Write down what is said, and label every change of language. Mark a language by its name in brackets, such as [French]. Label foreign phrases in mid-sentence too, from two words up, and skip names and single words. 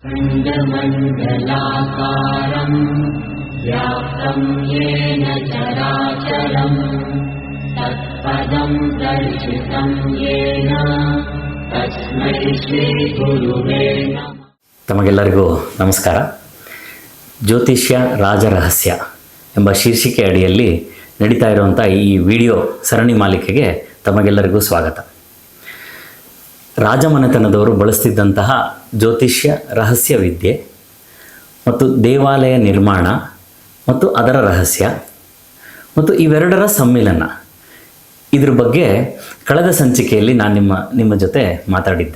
[Sanskrit] खण्डमण्डलाकारं व्याप्तं येन चराचरं तत्पदं दर्शितं येन तस्मै श्रीगुरुवे नमः। [Kannada] ತಮಗೆಲ್ಲರಿಗೂ ನಮಸ್ಕಾರ. ಜ್ಯೋತಿಷ್ಯ ರಾಜರಹಸ್ಯ ಎಂಬ ಶೀರ್ಷಿಕೆ ಅಡಿಯಲ್ಲಿ ನಡೀತಾ ಇರುವಂಥ ಈ ವಿಡಿಯೋ ಸರಣಿ ಮಾಲಿಕೆಗೆ ತಮಗೆಲ್ಲರಿಗೂ ಸ್ವಾಗತ. ರಾಜಮನೆತನದವರು ಬಳಸ್ತಿದ್ದಂತಹ ಜ್ಯೋತಿಷ್ಯ ರಹಸ್ಯ ವಿದ್ಯೆ ಮತ್ತು ದೇವಾಲಯ ನಿರ್ಮಾಣ ಮತ್ತು ಅದರ ರಹಸ್ಯ ಮತ್ತು ಇವೆರಡರ ಸಮ್ಮಿಲನ, ಇದ್ರ ಬಗ್ಗೆ ಕಳೆದ ಸಂಚಿಕೆಯಲ್ಲಿ ನಾನು ನಿಮ್ಮ ಜೊತೆ ಮಾತಾಡಿದ್ದೆ.